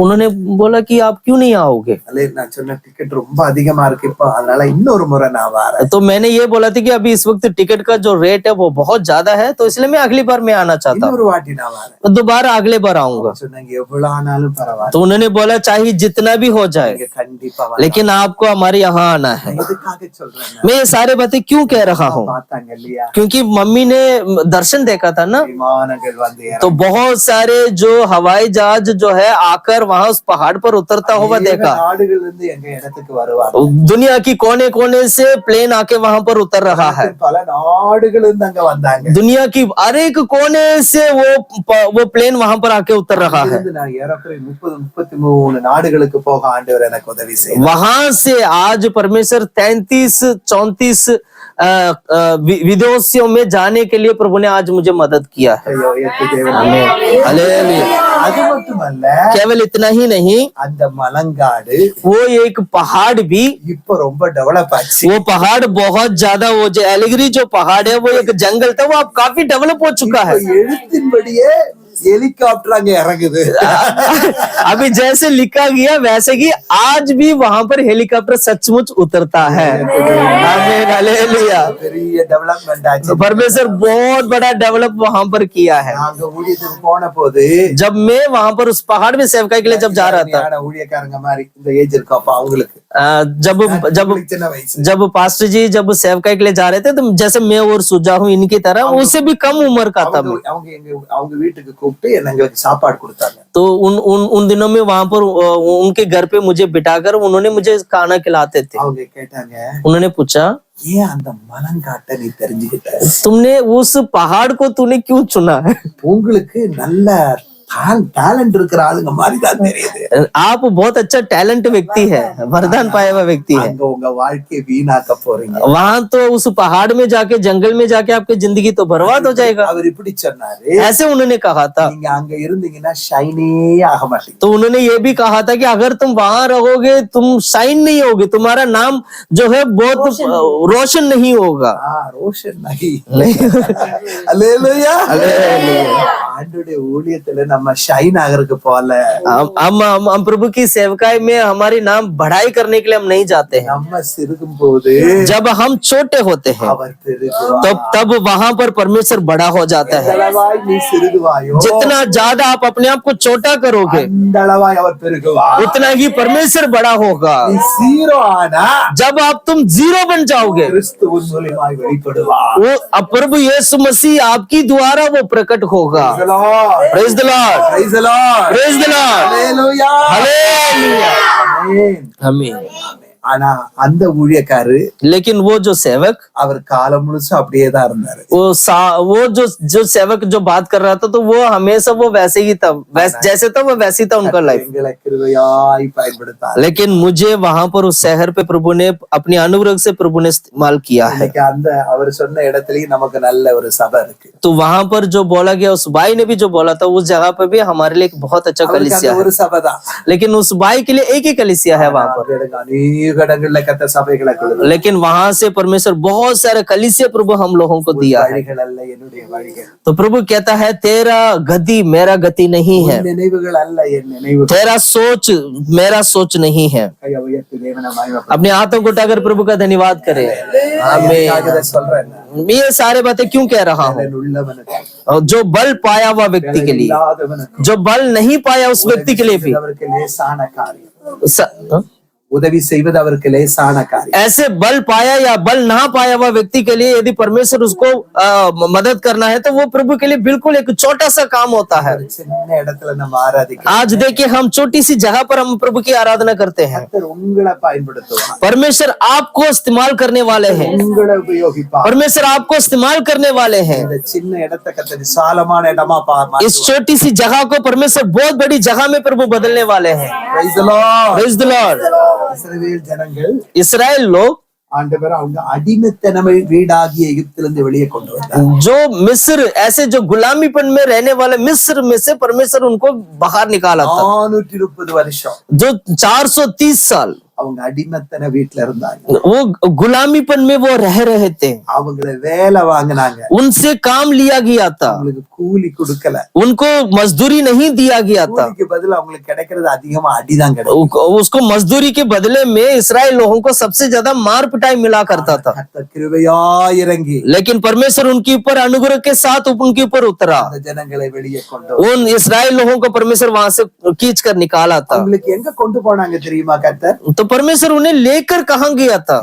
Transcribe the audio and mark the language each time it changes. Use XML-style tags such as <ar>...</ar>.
<hi>उन्होंने बोला कि आप क्यों नहीं आओगे?</hi> <ta>அல்லே நான் சொன்ன டிக்கெட் ரொம்ப அதிகமா இருக்கு இப்போ, அதனால இன்னொரு முறை நான் வரேன்.</ta> <hi>तो मैंने ये बोला था कि अभी इस वक्त टिकट का जो रेट है वो बहुत ज्यादा है, तो इसलिए मैं अगली बार मैं आना चाहता हूँ,</hi> <ta>இன்னொரு வாட்டி நான் வரேன்.</ta> <hi>तो दोबारा अगले बार आऊंगा.</hi> <ta>சொன்னாங்க எவ்வளவு ஆனாலும் பரவாயில்ல,</ta> <hi>तो उन्होंने बोला चाहे जितना भी हो जाए,</hi> <ta>நீங்க கண்டிப்பா வரணும்.</ta> <hi>लेकिन आपको हमारे यहाँ आना है.</hi> <ta>எதுக்காக சொல்றேன்?</ta> <hi>मैं ये सारे बातें क्यों कह रहा हूँ?</hi> <ta>பார்த்தாங்க இல்லையா,</ta> <hi>क्योंकि मम्मी ने दर्शन देखा था ना,</hi> <ta>விமானங்கள் வந்து</ta> <hi>तो बहुत सारे जो हवाई जहाज जो है आकर वहां उस पहाड़ पर उतरता हुआ देखा.</hi> <ta>நாடுகள் இருந்து எங்க இடத்துக்கு வருவாங்க.</ta> <hi>दुनिया की कोने कोने से प्लेन आके वहां पर उतर रहा है.</hi> <ta>பல நாடுகள் இருந்து அங்க வந்தாங்க.</ta> <hi>दुनिया की हर एक कोने से वो प्लेन वहां पर आके उतर रहा है.</hi> <ta>இருந்து நான் ஏறக்குறைய 30-33 நாடுகளுக்கு போக ஆண்டவர் எனக்கு உதவி செய்தார்.</ta> <hi>वहां से आज परमेश्वर 33-34 विदेशों में जाने के लिए प्रभु ने आज मुझे मदद किया है.</hi> <ta>ஐயோ, ஏத்து தேவனே.</ta> <hi>आमीन. हालेलुया.</hi> <ta>அது மட்டுமல்ல,</ta> <hi>केवल इतना ही नहीं,</hi> <ta>அந்த மலங்காடு</ta> <hi>वो एक पहाड़ भी,</hi> <ta>இப்ப ரொம்ப டெவலப் ஆச்சு.</ta> <hi>वो पहाड़ बहुत ज्यादा, वो जो एलिगिरी जो पहाड़ है वो एक जंगल था, वो अब काफी डेवलप हो चुका है.</hi> <ta>இப்ப எழுத்தின்படியே हेलीकॉप्टर अगे इறங்குது.</ta> <hi>अभी जैसे लिखा गया वैसे ही आज भी वहां पर हेलीकॉप्टर सचमुच उतरता है. आमीन. हालेलुया.</hi> <ta>பெரிய டெவலப்மெண்ட் ஆச்சு.</ta> <hi>परमेश्वर बहुत बड़ा डेवलप वहां पर किया है.</hi> <ta>நாங்க ஊழியத்துக்கு போன போது</ta> <hi>जब मैं वहां पर उस पहाड़ में सेवकाई के लिए जब जा रहा था,</hi> <ta>ஞான ஊழியக்காரங்க மாதிரி இந்த ஏஜ் இருக்கு அப்ப அவங்களுக்கு</ta> <hi>जब</hi> <ta>சின்ன வயசு.</ta> <hi>जब पास्टर जी जब सेवकाई के लिए जा रहे थे, तो जैसे मैं और सुजा हूँ इनकी तरह, उससे भी कम उम्र का था मैं.</hi> <ta>அவங்க வீட்டுக்கு கூப்பிட்டு எங்களுக்கு சாப்பாடு கொடுத்தாங்க.</ta> <hi>तो उन दिनों में वहां पर उनके घर पे मुझे बिठाकर उन्होंने मुझे खाना खिलाते थे.</hi> <ta>அவங்க கேட்டாங்க,</ta> <hi>उन्होंने पूछा</hi> <ta>ஏன் அந்த மலங்காட்டை நீ தெரிஞ்சுக்கிட்ட?</ta> <hi>तुमने उस पहाड़ को तूने क्यों चुना है?</hi> <ta>உங்களுக்கு நல்ல टैलेंट இருக்கிற ஆளுங்க மாதிரி தான் தெரியுது.</ta> <hi>आप बहुत अच्छा टैलेंट व्यक्ति है, वरदान पाया हुआ व्यक्ति है.</hi> <ta>அங்க உங்க வாழ்க்கையை வீணாக்க போறீங்க.</ta> <hi>वहां तो उस पहाड़ में जाके, जंगल में जाके आपकी जिंदगी तो बर्बाद हो जाएगा.</hi> <ta>அவர் இப்படி சொன்னாரு.</ta> <hi>ऐसे उन्होंने कहा था.</hi> <ta>நீங்க அங்க இருந்தீங்கன்னா ஷைனே ஆக மாட்டீங்க.</ta> <hi>तो उन्होंने ये भी कहा था कि अगर तुम वहां रहोगे तुम शाइन नहीं होगे, तुम्हारा नाम जो है बहुत रोशन नहीं होगा. ரோஷன் நகி. அல்லேலூயா.</hi> <ta>ஆண்டவருடைய ஊழியத்துல நம்ம ஷைன் ஆகிறதுக்கு போல,</ta> <hi>हम प्रभु की सेवकाई में हमारी नाम बढ़ाई करने के लिए हम नहीं जाते हैं.</hi> <ta>நம்ம சிறுகும் போது</ta> <hi>जब हम छोटे होते हैं</hi> <ta>அவர் பெருகுவார்.</ta> <hi>तब वहां पर परमेश्वर बड़ा हो जाता है.</hi> <ta>அளவாய் நீ சிறுகுவாயோ</ta> <hi>जितना ज्यादा आप अपने आप को छोटा करोगे,</hi> <ta>அந்த அளவாய் அவர் பெருகுவார்.</ta> <hi>उतना ही परमेश्वर बड़ा होगा.</hi> <ta>நீ जीरो आना</ta> <hi>जब आप तुम जीरो बन जाओगे,</hi> <ta>கிறிஸ்துவின் மூலமாய் வெளிப்படுவார்.</ta> <hi>वो अब प्रभु यीशु मसीह आपकी द्वारा वो प्रकट होगा.</hi> <en>Praise the Lord. Praise the Lord. Praise the Lord. Hallelujah. Hallelujah. Amen.</en> <hi>आमीन.</hi> <ta>ஆனா அந்த ஊழியக்காரு</ta> <hi>लेकिन वो जो सेवक,</hi> <ta>அவர் காலம் முழுசும் அப்படியே தான் இருந்தாரு.</ta> <hi>वो जो सेवक जो बात कर रहा था, तो वो हमेशा वो वैसे ही था, जैसे था वो वैसे ही था उनका लाइफ.</hi> <ta>எங்களை கிருபையாய் பயன்படுத்தார்.</ta> <hi>लेकिन मुझे वहां पर उस शहर पे प्रभु ने अपनी अनुग्रह से प्रभु ने इस्तेमाल किया है.</hi> <ta>இன்னைக்கு அந்த அவர் சொன்ன இடத்துலயும் நமக்கு நல்ல ஒரு சபை இருக்கு.</ta> <hi>तो वहां पर जो बोला गया, उस भाई ने भी जो बोला था, उस जगह पे भी हमारे लिए एक बहुत अच्छा</hi> <ta>அவருக்கு</ta> <hi>कलीसिया</hi> <ta>அந்த</ta> <hi>है.</hi> <ta>ஒரு சபை தான்.</ta> <hi>लेकिन उस भाई के लिए एक ही कलीसिया है वहां पर.</hi> <ta>அநேக இடங்கள்ல கத்த சபைகளை கொடுத்தார்.</ta> <hi>लेकिन वहां से परमेश्वर बहुत सारे कलीसिया प्रभु हम लोगों को दिया है.</hi> <ta>வழிகள் அல்ல என்னுடைய வழிகள்.</ta> <hi>तो प्रभु कहता है तेरा गति मेरा गति नहीं है,</hi> <ta>நினைவுகள் அல்ல என் நினைவுகள்.</ta> <hi>तेरा सोच मेरा सोच नहीं है.</hi> <ta>கையை உயர்த்தி தேவனை மகிமைப்படுத்து.</ta> <hi>अपने हाथों को उठाकर प्रभु का धन्यवाद करें. आमीन.</hi> <ta>சொல்றேன்</ta> <hi>ये सारे बातें क्यों कह रहा हूँ?</hi> <ta>பலன் உள்ளவனுக்கு,</ta> <hi>और जो बल पाया हुआ व्यक्ति के लिए,</hi> <ta>இல்லாதவனுக்கு</ta> <hi>जो बल नहीं पाया उस व्यक्ति के लिए भी</hi> <ta>அவருக்கு லேசான காரியம். स- உதவி செய்வது அவருக்கு லேசான காரியம்.</ta> <hi>ऐसे बल पाया या बल ना पाया हुआ व्यक्ति के लिए यदि परमेश्वर उसको मदद करना है तो वो प्रभु के लिए बिल्कुल एक छोटा सा काम होता है।</hi> <ta>ஒரு சின்ன இடத்துல நம்ம ஆராதிக்கிறோம்.</ta> <hi>आज देखिए हम छोटी सी जगह पर हम प्रभु की आराधना करते हैं।</hi> <ta>கர்த்தர் உங்களை பயன்படுத்துவார்,</ta> <hi>परमेश्वर आपको इस्तेमाल करने वाले हैं,</hi> <ta>உங்களை உபயோகிப்பார்.</ta> <hi>परमेश्वर आपको इस्तेमाल करने वाले हैं।</hi> <ta>இந்த சின்ன இடத்தை கர்த்தர் விசாலமான இடமா</ta> <hi>इस छोटी सी जगह को परमेश्वर बहुत बड़ी जगह में प्रभु बदलने वाले हैं।</hi> <en>Praise the Lord. Praise the Lord।</en> <ta>இஸ்ரவேல் ஜனங்கள்</ta> <hi>इसराइल लोग</hi> <ta>ஆண்டவர் அவங்க அடிமைத்தனமை வீடாகிய எகிப்திலிருந்து வெளியே கொண்டு வந்தார்.</ta> <hi>जो मिस्र ऐसे जो गुलामीपन में रहने वाले मिस्र में से परमेश्वर उनको बाहर निकाला था।</hi> <ta>430 வருஷம்</ta> <hi>जो 430 साल</hi> <ta>அவங்க அடிமைத்தன வீட்டுல இருந்தாங்க.</ta> <hi>वो गुलामीपन में वो रह रहे थे,</hi> <ta>அவங்கள வேலை வாங்கினாங்க,</ta> <hi>उनसे काम लिया गया था,</hi> <ta>அவங்களுக்கு கூலி கொடுக்கல.</ta> <hi>उनको मजदूरी नहीं दिया गया था।</hi> <ta>கூலிக்கு பதிலா அவங்களுக்கு கிடைக்கிறது அதிகமா அடிதான் கிடைக்கும்.</ta> <hi>उसको मजदूरी के बदले में इस्राएल लोगों को सबसे ज्यादा मार पिटाई मिला करता था।</hi> <ta>கர்த்தர் கிருபையா இறங்கி</ta> <hi>लेकिन परमेश्वर उनके ऊपर अनुग्रह के साथ उनके ऊपर उतरा।</hi> <ta>அந்த ஜனங்களை வெளியே கொண்டு வந்தார்.</ta> <hi>उन इस्राएल लोगों को परमेश्वर वहां से खींच कर निकाला था।</hi> <ta>அவங்களுக்கு எங்க கொண்டு போனாங்க தெரியுமா கர்த்தர்?</ta> <hi>तो परमेश्वर उन्हें लेकर कहां गया था?</hi>